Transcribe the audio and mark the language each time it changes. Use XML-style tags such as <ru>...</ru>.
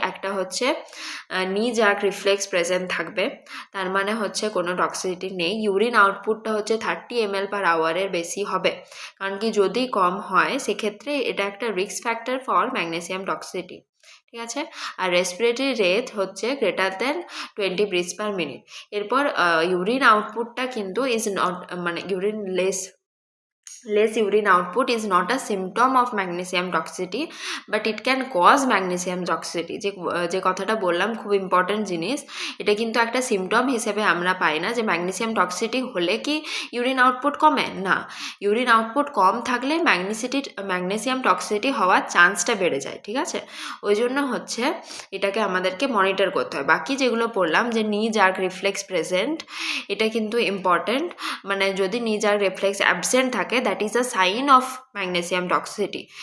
<bn>একটা হচ্ছে নি জার্ক রিফ্লেক্স প্রেজেন্ট থাকবে, তার মানে হচ্ছে কোনো টক্সিসিটি নেই। ইউরিন আউটপুটটা হচ্ছে 30 ml/hour বেশি হবে, কারণ কি যদি কম হয় সেক্ষেত্রে এটা একটা</bn> <en>risk factor for magnesium toxicity,</en> <bn>ঠিক আছে। আর রেসপিরেটরি রেট হচ্ছে</bn> <en>Greater than 20 breaths/minute।</en> <bn>এরপর ইউরিন আউটপুটটা কিন্তু</bn> <en>Is not, মানে urine less urine output is not a symptom of magnesium toxicity, but it can cause magnesium toxicity।</en> <bn>যে কথাটা বললাম খুব ইম্পর্টেন্ট জিনিস, এটা কিন্তু একটা সিমটম হিসেবে আমরা পাই না যে ম্যাগনেসিয়াম টক্সিসিটি হলে কি ইউরিন আউটপুট কমে, না। ইউরিন আউটপুট কম থাকলে ম্যাগনেসিয়াম টক্সিসিটি হওয়ার চান্সটা বেড়ে যায়, ঠিক আছে। ওই জন্য হচ্ছে এটাকে আমাদেরকে মনিটর করতে হয়। বাকি যেগুলো পড়লাম যে নি জার্ক রিফ্লেক্স প্রেজেন্ট, এটা কিন্তু ইম্পর্টেন্ট, মানে যদি নি জার্ক রিফ্লেক্স অ্যাবসেন্ট থাকে</bn> <en>That is a sign of magnesium toxicity.</en>